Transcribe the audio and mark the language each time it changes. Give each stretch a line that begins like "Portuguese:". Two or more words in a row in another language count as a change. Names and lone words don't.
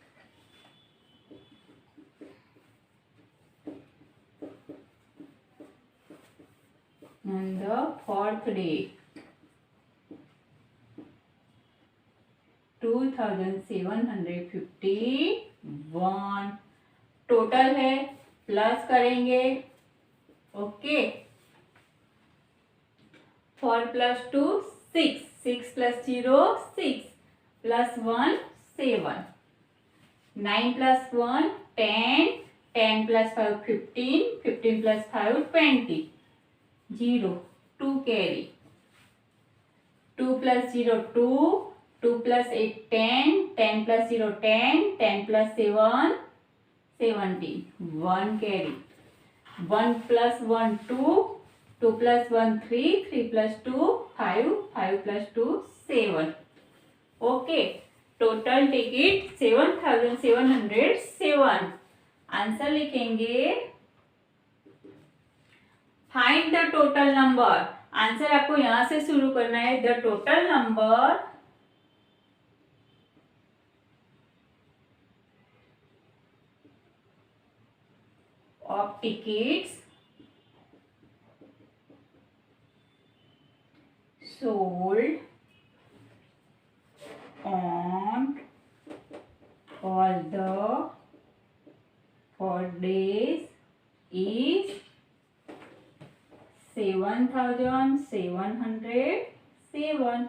English: On the fourth day 2751.
Hindi: टोटल है, प्लस करेंगे. ओके.
English: 4 plus 2 6, 6 plus 0 6 plus 1 7, 9 plus 1 10, 10 plus 5 15, 15 plus 5 20, 0 2 carry, 2 plus 0 2, 2 plus 8 10, 10 plus 0 10, 10 plus 7 17, 1 carry, 1 plus 1 2, 2 plus 1 3, 3 plus 2 5, 5 plus 2 7. okay. total ticket 7707. आंसर लिखेंगे. find the total number.
Hindi: आंसर आपको यहां से शुरू करना है.
English: the total number of tickets sold on all the 4 days is 7707.